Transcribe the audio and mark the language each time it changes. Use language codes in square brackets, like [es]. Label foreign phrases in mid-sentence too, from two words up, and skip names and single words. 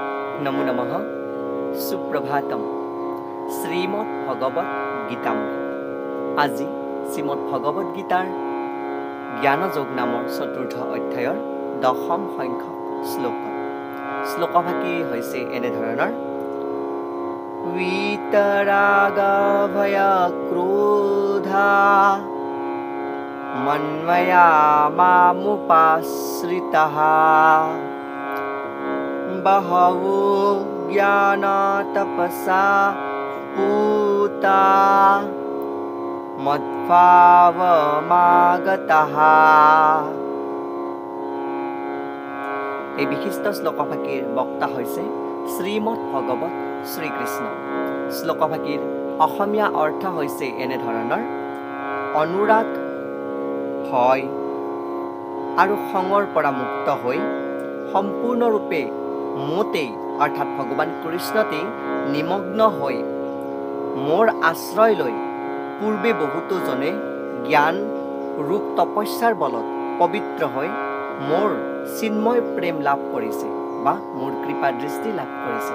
[sa] নমো নমঃ সুপ্রভাতম শ্রীমদ্ ভগবত গীতাম [as] আজি শ্রীমদ্ ভগবত গীতাৰ জ্ঞানযোগ নামৰ চতুৰ্থ অধ্যায়ৰ দশম সংখ্যক শ্লোকভাগী হৈছে এনেধৰণৰ [sa] वीतरागा भया क्रोधा मन्मया मामुपाश्रितः बहवो ज्ञानतपसा पूता मद्भावमागतः। [as] এই বিশিষ্ট শ্লোকভাগীৰ বক্তা হৈছে শ্ৰীমদ্ ভগৱত শ্ৰীকৃষ্ণ। শ্লোকভাগীৰ অসমীয়া অৰ্থ হৈছে এনেধৰণৰ অনুৰাগ ভয় আৰু খঙৰ পৰা মুক্ত হৈ সম্পূৰ্ণৰূপে মোতেই অৰ্থাৎ ভগৱান কৃষ্ণতেই নিমগ্ন হৈ মোৰ আশ্ৰয় লৈ পূৰ্বে বহুতো জনে জ্ঞান ৰূপ তপস্যাৰ বলত পবিত্ৰ হৈ মোৰ চিন্ময় প্ৰেম লাভ কৰিছে বা মোৰ কৃপা দৃষ্টি লাভ কৰিছে।